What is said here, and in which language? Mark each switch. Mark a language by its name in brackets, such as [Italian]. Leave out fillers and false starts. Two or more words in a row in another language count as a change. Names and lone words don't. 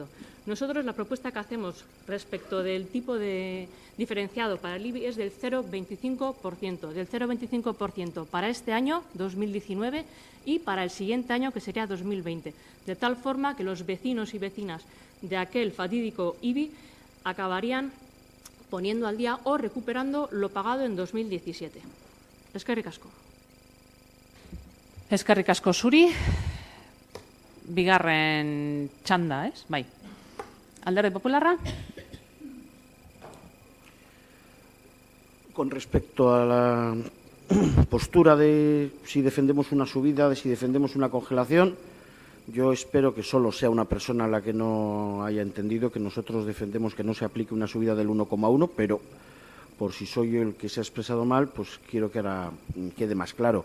[Spanish] Nosotros la propuesta que hacemos respecto del tipo de diferenciado para el IBI es del 0,25%, del 0,25% para este año, 2019, y para el siguiente año, que sería 2020, de tal forma que los vecinos y vecinas de aquel fatídico IBI acabarían poniendo al día o recuperando lo pagado en 2017. [Basque] Eskerrik asko. Eskerrik asko zuri. Bigarren txanda, ez? Bai. Alderdi Popularra? [Spanish] Con respecto a la postura de si defendemos una subida, de si defendemos una congelación, yo espero que solo sea una persona la que no haya entendido que nosotros defendemos que no se aplique una subida del 1,1, pero por si soy yo el que se ha expresado mal, pues quiero que ahora quede más claro.